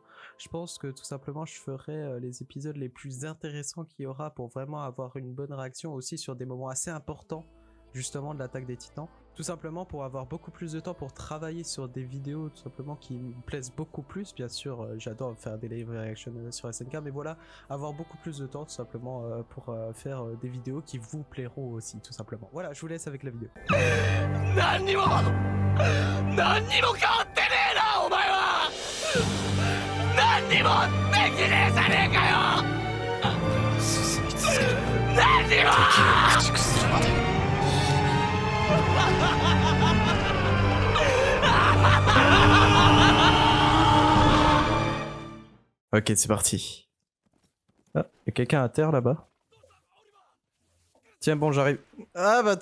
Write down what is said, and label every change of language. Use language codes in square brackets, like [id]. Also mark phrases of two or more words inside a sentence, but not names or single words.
[fr] Je pense que tout simplement, je ferai les épisodes les plus intéressants qu'il y aura pour vraiment avoir une bonne réaction aussi sur des moments assez importants justement de l'attaque des Titans. Tout simplement pour avoir beaucoup plus de temps pour travailler sur des vidéos tout simplement qui me plaisent beaucoup plus. Bien sûr, j'adore faire des live reactions sur SNK, mais voilà, avoir beaucoup plus de temps tout simplement pour faire des vidéos qui vous plairont aussi tout simplement. Voilà, je vous laisse avec la vidéo. [ja] 何にも変わってねえなお前は何にもできねえじゃねえかよ進み続ける何にも敵を駆逐するまで [fr] Ok, c'est parti. Ah, y a quelqu'un à terre là-bas. Tiens, bon, j'arrive. Ah bah...